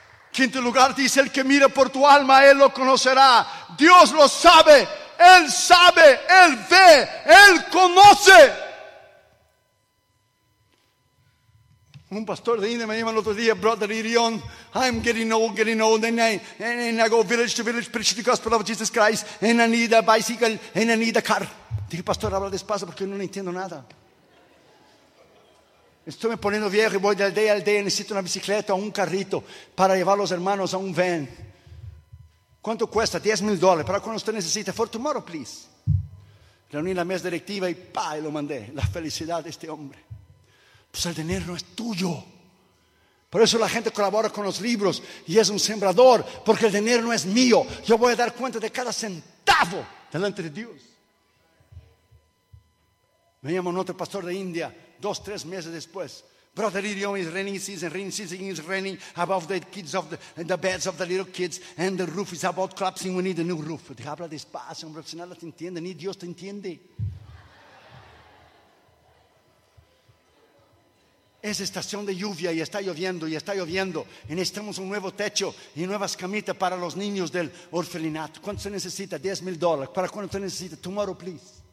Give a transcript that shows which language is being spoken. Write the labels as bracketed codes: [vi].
[es] Quinto lugar, dice: el que mira por tu alma, él lo conocerá. Dios lo sabe, él sabe, él ve, él conoce. Un pastor de India me llamó el otro día: [en] Brother Irion, I'm getting old, and I go village to village preaching the gospel of Jesus Christ, and I need a bicycle, and I need a car. [es] Dije: pastor, habla despacio porque no entiendo nada. Estoy me poniendo viejo y voy de aldea a aldea. Necesito una bicicleta o un carrito para llevar a los hermanos a un van. ¿Cuánto cuesta? $10,000. ¿Para cuando usted necesita? [en] For tomorrow, please. [es] Reuní la mesa directiva y pa, y lo mandé. La felicidad de este hombre. Pues el dinero no es tuyo. Por eso la gente colabora con los libros y es un sembrador. Porque el dinero no es mío. Yo voy a dar cuenta de cada centavo delante de Dios. Me llamó un otro pastor de India. [en] 2-3 [es] meses después, [en] Brother Irion is raining season, is raining above the kids of the beds of the little kids, and the roof is about collapsing. We need a new roof. [es] Te habla despacio, hombre, si nada te entiende, ni Dios te entiende. Es estación de lluvia y está lloviendo y está lloviendo. Y necesitamos un nuevo techo y nuevas camitas para los niños del orfelinato. ¿Cuánto se necesita? $10,000. ¿Para cuándo se necesita? [en] Tomorrow, please.